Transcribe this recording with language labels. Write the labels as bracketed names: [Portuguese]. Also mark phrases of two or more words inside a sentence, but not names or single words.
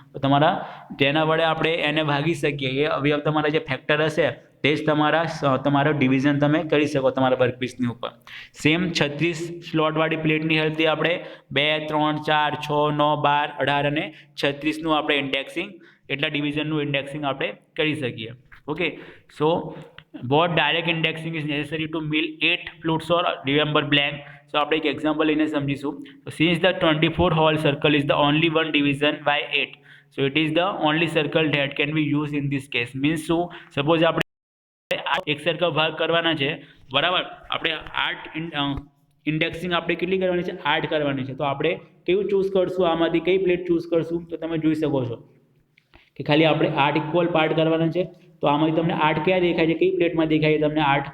[Gujarati] તો તમારા જેના વડે આપણે એને ભાગી શકીએ એ અવયવ તમારા જે ફેક્ટર હશે તે જ તમારો ડિવિઝન તમે કરી શકો તમારા વર્કપીસની ઉપર. સેમ 36 સ્લોટવાળી પ્લેટની હેલ્પથી આપણે 2, 3, 4, 6, 9, 12, 18 અને 36નું આપણે ઇન્ડેક્સિંગ, એટલા ડિવિઝનનું ઇન્ડેક્સિંગ આપણે કરી શકીએ. [English] okay, so what direct indexing is necessary to mill 8 flutes or remember blank. [Gujarati] So આપણે એક એક્ઝામ્પલ લઈને સમજીશું. [English] So since the 24 hole circle is the only one division by 8, so it is the only circle that can be used in this case. [Gujarati] Means શું? સપોઝ આપણે એક સરખા ભાગ કરવાના છે, બરાબર. આપણે 8 ઇન્ડેક્સિંગ આપણે કેટલી કરવાની છે? 8 કરવાની છે. તો આપણે કયું ચૂઝ કરશું? આમાંથી કઈ પ્લેટ ચૂઝ કરશું? તો તમે જોઈ શકો છો કે ખાલી આપણે 8 [English] equal part [Gujarati] કરવાના છે. તો આમાંથી તમને 8 ક્યાં દેખાય છે? કઈ પ્લેટમાં દેખાય છે તમને 8?